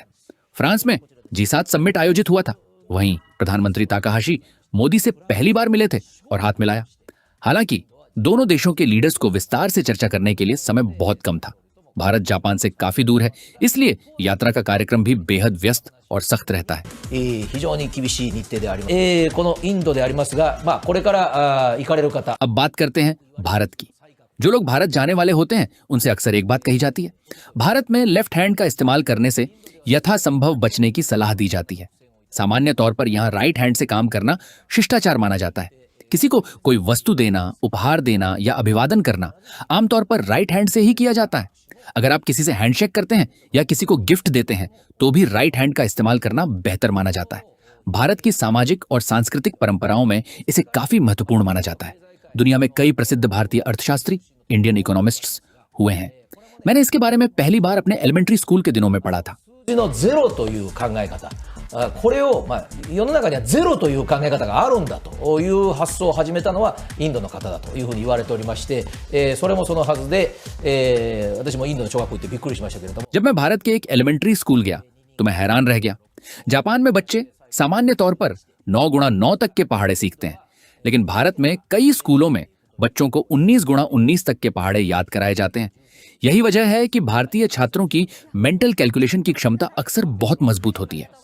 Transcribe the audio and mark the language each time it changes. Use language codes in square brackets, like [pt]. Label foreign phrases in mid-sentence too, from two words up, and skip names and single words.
[hi] फ्रांस में G7 समिट आयोजित हुआ था। वहीं प्रधानमंत्री ताकाहाशी मोदी से पहली बार मिले थे और हाथ मिलाया। हालांकि दोनों देशों के लीडर्स को विस्तार से चर्चा करने के लिए समय बहुत कम था। भारत जापान से काफी दूर है, इसलिए यात्रा का कार्यक्रम भी बेहद व्यस्त और सख्त रहता है। [ja] 非常に厳しい日程であります。このインドでありますが、これから行かれる方、 [hi] अब बात करते हैं भारत की। जो लोग भारत जाने वाले होते हैं उनसे अक्सर एक बात कही जाती है, भारत में [en] left hand [hi] का इस्तेमाल करने से यथासंभव बचने की सलाह दी जाती है। सामान्य तौर पर यहाँ [en] right hand [hi] से काम करना शिष्टाचार माना जाता है। किसी को कोई वस्तु देना, उपहार देना या अभिवादन करना आमतौर पर [en] right hand [hi] से ही किया जाता है। अगर आप किसी से हैंडशेक करते हैं या किसी को गिफ्ट देते हैं तो भी [en] right hand [hi] का इस्तेमाल करना बेहतर माना जाता है। भारत की सामाजिक और सांस्कृतिक परंपराओं में इसे काफी महत्वपूर्ण माना जाता है। दुनिया में कई प्रसिद्ध भारतीय अर्थशास्त्री, [en] Indian economists [hi] हुए हैं। मैंने इसके बारे में पहली बार अपने [en] elementary school [hi] के दिनों में पढ़ा था। [ja] 数字のゼロという考え方、 これを、世の中にはゼロという考え方があるんだという発想を始めたのはインドの方だというふうに言われておりまして、それもそのはずで、私もインドの小学校行ってびっくりしましたけれども。 [hi] जब मैं भारत के एक [en] elementary school [hi] गया तो मैं हैरान रह गया। जापान में बच्चे सामान्य तौर पर 9 गुणा 9 तक के पहाड़े सीखते हैं, लेकिन भारत में कई स्कूलों में बच्चों को 19 गुणा 19 तक के पहाड़े याद कराए जाते हैं। यही वजह है कि भारतीय छात्रों की [en] mental calculation [hi] की क्षमता अक्सर बहुत मजबूत होती है।